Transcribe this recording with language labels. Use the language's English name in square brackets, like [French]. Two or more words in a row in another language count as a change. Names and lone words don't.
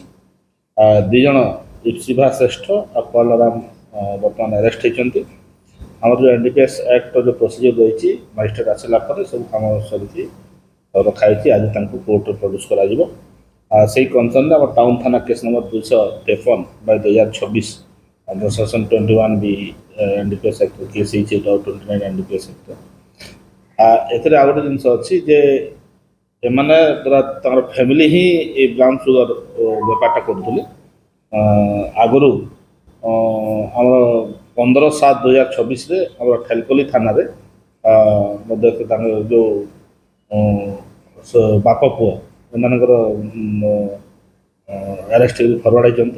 [Odia] ଦୁଇ ଜଣ ଇପ୍ସିଭା ଶ୍ରେଷ୍ଠ ଆଉ ପାଲୋରାମ ବର୍ତ୍ତମାନ ଆରେଷ୍ଟ ହେଇଛନ୍ତି। ଆମର ଯେଉଁ NDPS ଆକ୍ଟର ଯେଉଁ ପ୍ରୋସିଜିଓର ରହିଛି ମାଜିଷ୍ଟ୍ରେଟ୍ ଆସିଲା ପରେ ସବୁ କାମ ସରିଛି ରଖାହେଇଛି। ଆଜି ତାଙ୍କୁ କୋର୍ଟରେ ପ୍ରଡ୍ୟୁସ୍ କରାଯିବ। ସେଇ କନସର୍ନରେ ଆମର ଟାଉନ୍ ଥାନା [English] case number [Odia] 253/2026 [English] under section 21 B NDPS Act case [Odia] ହେଇଛି [English] 29 NDPS Act. [Odia] ଏଥିରେ ଆଉ ଗୋଟେ ଜିନିଷ ଅଛି ଯେ ଏମାନେ ତାଙ୍କର ଫ୍ୟାମିଲି ହିଁ ଏ [English] brown sugar [Odia] ବେପାରଟା କରୁଥିଲେ। ଆଗରୁ ଆମର 15/7/2026ରେ ଆମର ଠେଲକଲି ଥାନାରେ ମଧ୍ୟ ତାଙ୍କ ଯେଉଁ ବାପ ପୁଅ ଏମାନଙ୍କର ଆରେଷ୍ଟ ହେଇକି ଫରୱାର୍ଡ଼ ହେଇଛନ୍ତି।